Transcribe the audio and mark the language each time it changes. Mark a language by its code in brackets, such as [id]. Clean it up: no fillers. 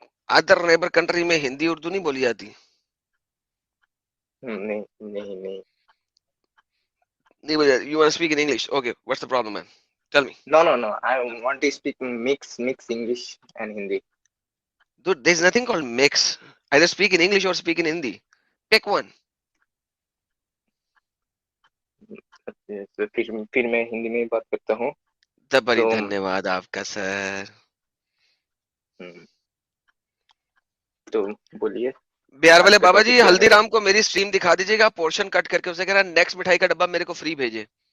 [en] other neighbour country [hi] में हिंदी उर्दू नहीं बोली जाती? नहीं नहीं नहीं। नहीं बोली जाती। [en] You want to speak in English? Okay, what's the problem, man? Tell me. No, I want to speak mix English and Hindi. Dude, there's nothing called mix. Either speak in English or speak in Hindi. Pick one. [hi] तो फिर मैं हिंदी में बात करता हूँ। बड़ी धन्यवाद आपका सर। तो बोलिए। बिहार वाले बाबा जी, हल्दीराम को मेरी स्ट्रीम दिखा दीजिएगा, पोर्शन कट करके उसे कह रहा नेक्स्ट मिठाई का डब्बा मेरे को फ्री भेजे।